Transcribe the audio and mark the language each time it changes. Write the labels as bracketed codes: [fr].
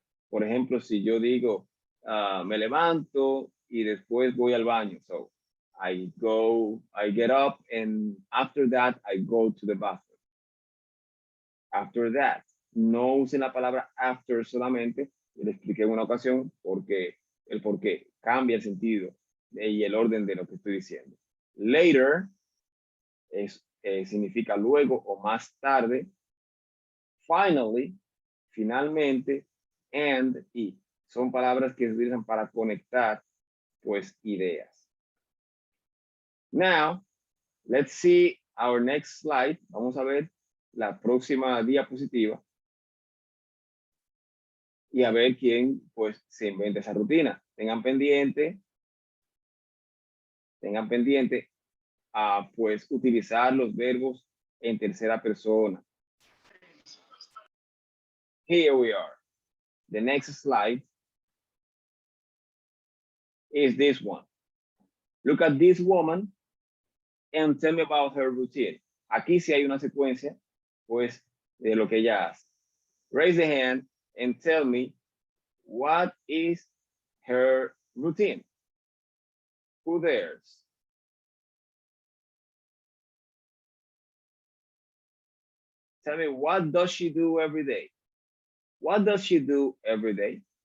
[es] Por ejemplo, si yo digo, me levanto y después voy al baño. [en] So, I get up, and after that, I go to the bathroom. After that. [es] No usen la palabra after solamente. Le expliqué en una ocasión el por qué. Cambia el sentido y el orden de lo que estoy diciendo. Later significa luego o más tarde. Finally, finalmente, and y. Son palabras que se utilizan para conectar, pues, ideas. [en] Now, let's see our next slide. [es] Vamos a ver la próxima diapositiva. Y a ver quién, pues, se inventa esa rutina. Tengan pendiente a, pues, utilizar los verbos en tercera persona. [en] Here we are. The next slide is this one. Look at this woman and tell me about her routine. [es] Aquí sí hay una secuencia, pues, de lo que ella hace. [en] Raise the hand and tell me what is her routine. Who dares? Tell me, what does she do every day? What does she do every day?